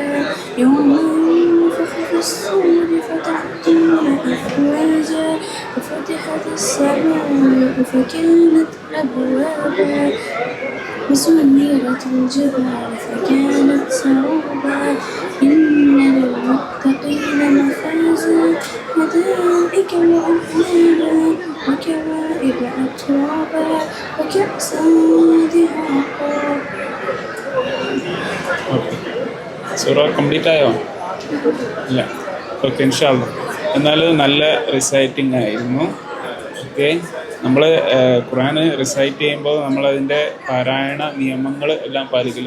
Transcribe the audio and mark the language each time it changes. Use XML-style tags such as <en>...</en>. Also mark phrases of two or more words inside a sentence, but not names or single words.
<ar>يوم ينفخ في الصور فتأتون أفواجا وفتحت السماء فكانت أبوابا وسيرت الجبال فكانت سرابا إن للمتقين مفازا حدائق وأعنابا وكواعب أترابا وكأسا دهاقا.</ar> <ml>സൂറ കംപ്ലീറ്റ് ആയോ? ഇല്ല. ഓക്കെ, ഇൻഷാല്ലാ. എന്നാലും നല്ല റിസൈറ്റിംഗ് ആയിരുന്നു. ഓക്കെ, നമ്മൾ ഖുർആൻ റിസൈറ്റ് ചെയ്യുമ്പോൾ നമ്മളതിൻ്റെ പാരായണ നിയമങ്ങൾ എല്ലാം പാലിക്കില്ല.</ml>